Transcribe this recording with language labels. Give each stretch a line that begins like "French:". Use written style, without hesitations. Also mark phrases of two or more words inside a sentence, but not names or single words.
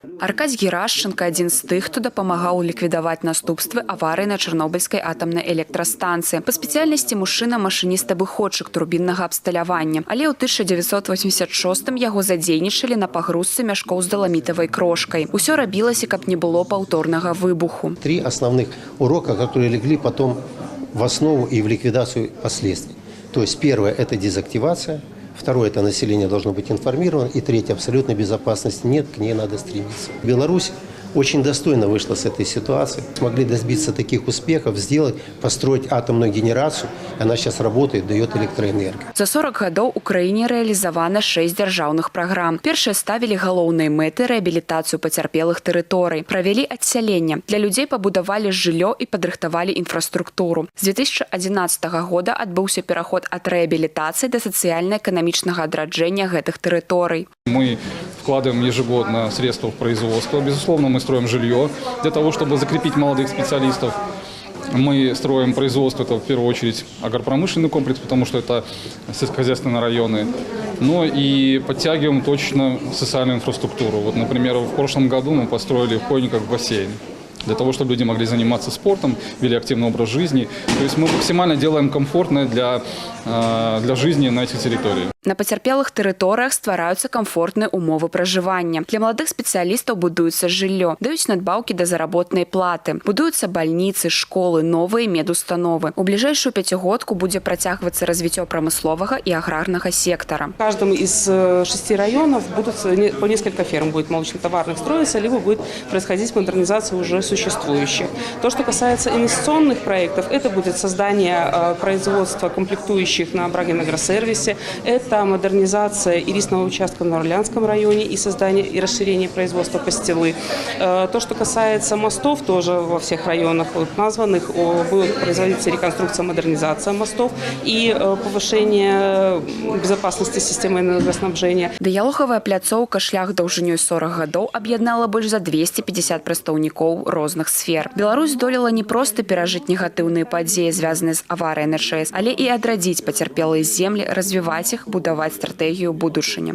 Belarusian: Аркадзь Герашченко – адзін з тых, хто дапамагаў ліквідаваць наступствы аварыі на Чарнобыльскай атамнай электрастанцыі. Па спецыяльнасці мужчына машыніст-абыходчык турбіннага абсталявання. Але ў 1986-м яго задзейнічалі на пагрузцы мяшкоў з даламітавай крошкай. Усё рабілася, каб не было паўторнага выбуху.
Russian: 3 основных урока, которые легли потом в основу и в ликвидацию последствий. То есть первое – это дезактивация. Второе – это население должно быть информировано. И третье – абсолютной безопасности нет, к ней надо стремиться. Беларусь очень достойно вышла с этой ситуации. Смогли добиться таких успехов, построить атомную генерацию. Она сейчас работает, дает электроэнергию.
Belarusian: За 40 гадоў у краіне рэалізавана 6 дзяржаўных праграм. Першыя ставілі галоўнай мэтай рэабілітацыю пацярпелых тэрыторый. Правялі адсяленне. Для людзей пабудавалі жыллё і падрыхтавалі інфраструктуру. З 2011 года адбыўся пераход ад рэабілітацыі да сацыяльна-эканамічнага адраджэння гэтых тэрыторый.
Russian: Мы вкладываем ежегодно средства в производство. Безусловно, мы строим жилье для того, чтобы закрепить молодых специалистов. Мы строим производство, это в первую очередь агропромышленный комплекс, потому что это сельскохозяйственные районы. Но и подтягиваем точно социальную инфраструктуру. Вот, например, в прошлом году мы построили в Хойниках бассейн, для того, чтобы люди могли заниматься спортом, вели активный образ жизни. То есть мы максимально делаем комфортное для жизни на этих территориях.
Belarusian: На пацярпелых тэрыторыях ствараюцца камфортныя умовы пражывання. Для маладых спецыялістаў будуецца жыллё, даюць надбаўкі да заработнай платы. Будуюцца бальніцы, школы, новыя медустановы. У бліжэйшую пяцігодку будзе працягвацца развіццё прамысловага і аграрнага сектара.
Russian: В каждом из 6 районов по несколько ферм будет молочно-товарных строиться, либо будет происходить модернизация уже существующих. То, что касается инвестиционных проектов, это будет создание производства комплектующих на Брагин-агросервисе, это модернизация ирисного участка в Новоорлеанском районе и создание и расширение производства пастилы. То, что касается мостов, тоже во всех районах названных, будет производиться реконструкция, модернизация мостов и повышение безопасности системы энергоснабжения.
Belarusian: Дыялогавая пляцоўка шлях даўжынёй 40 гадоў аб'яднала больш за 250 прадстаўнікоў розных сфер. Беларусь здолела не проста перажыць негатыўныя падзеі, звязаныя з аварыяй на ЧАЭС, але і адрадзіць пацярпелыя землі, развіваць іх, будаваць стратэгію будучыні.